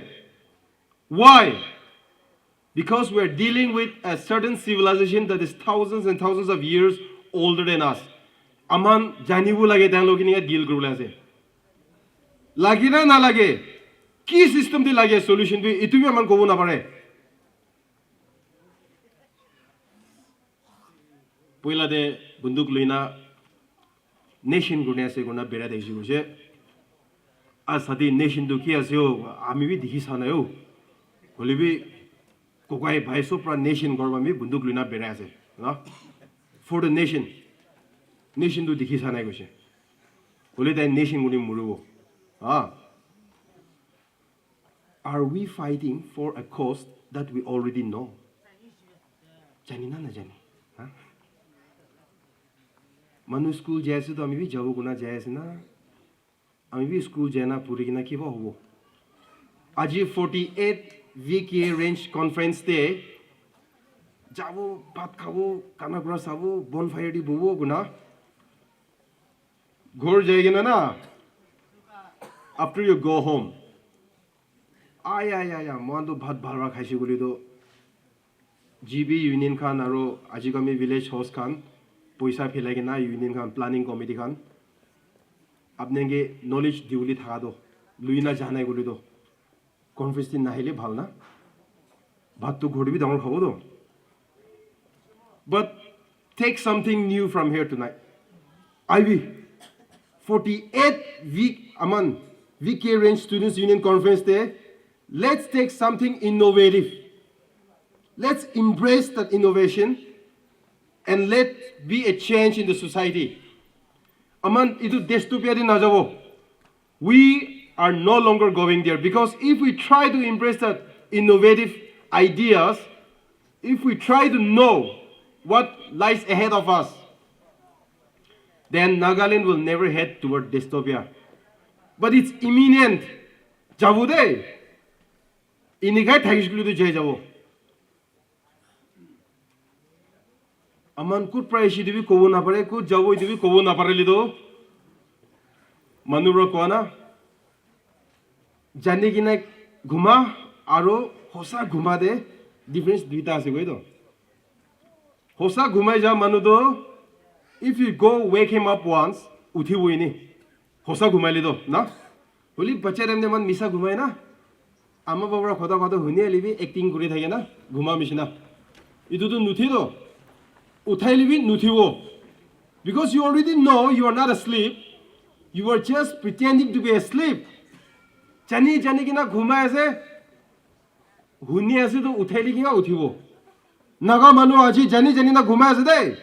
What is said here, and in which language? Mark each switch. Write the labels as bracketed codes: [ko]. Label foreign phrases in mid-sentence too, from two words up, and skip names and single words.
[en] Why? Because we are dealing with a certain civilization that is thousands and thousands of years older than us. [nag] Aman janibu lage tang logi niya deal kuru ase. Lagi na lage. Ki system di lage solution bi itu bi aman kobo na pare. Poila de bunduk luina nation gune ase guna bera de juse. Asadi nation do ki asyo ami bi dikhi sanayo. Holibi kokai bhai sopra nation gorba mi bunduk luina bera ase. Na? [en] For the nation. [nag] Nation do dikhi sanai gose. Holi da nation guni murubo. Ah. [en] Are we fighting for a cause that we already know? [nag] Jani na jani. Huh? Manu school jaise to ami bi jabu guna jaise na. Ami bi school jana puri kina ki ba hobo. Aji 48 VK [en] range conference [nag] te jabo bhat khabo kana kura sabo bonfire di bobo guna. Ghor jayega na. [en] After you go home. [nag] Aya moan to bhat bhalra khaisi guli to GB union khan aro ajigami [en] village host [nag] khan poisa philai ke na union khan [en] planning committee [nag] khan apnenge knowledge diuli thaga do luina janai guli do conference din nahile bhal na bhat to ghori bi dangor khabo do. [en] But take something new from here tonight. IB 48 week aman VK range students union conference day. Let's take something innovative. Let's embrace that innovation and let be a change in the society. [nag] Aman itu dystopia di najabo. [en] We are no longer going there because if we try to embrace that innovative ideas, if we try to know what lies ahead of us, then Nagaland will never head toward dystopia. But it's imminent. [nag] Jabude. Inigai thagishlu to jay jabo. Aman kut prayeshi dibi kobo na pare, kut jabo dibi kobo na pare lido. Manubro koana. Jani kina ghuma aro hosa ghuma de difference duita ase koi do. Hosa ghumai ja manu do. [en] If you go wake him up once, [nag] uthi hui ni. Hosa ghumai lido na. Holi bache remne man misa ghumai na. Ama babra khoda huni libi acting kuri thake na ghuma mishina. Itu to nuthi do. Uthai libi nuthi wo. [en] Because you already know you are not asleep. You are just pretending to be asleep. [nag] Jani kina ghuma ase. Huni ase to uthai li kina uthi wo. Naga manu aji jani na ghuma ase de.